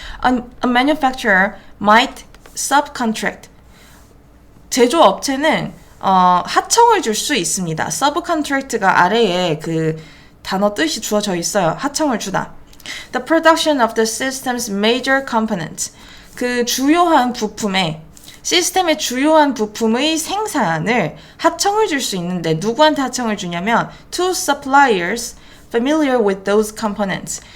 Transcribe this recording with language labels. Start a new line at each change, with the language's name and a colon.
English: A manufacturer might subcontract.
Korean: 제조업체는 하청을 줄 수 있습니다. subcontract가 아래에 그 단어 뜻이 주어져 있어요. 하청을 주다.
English: The production of the system's major components.
Korean: 그 주요한 부품의 시스템의 주요한 부품의 생산을 하청을 줄 수 있는데 누구한테 하청을 주냐면
English: to suppliers familiar with those components.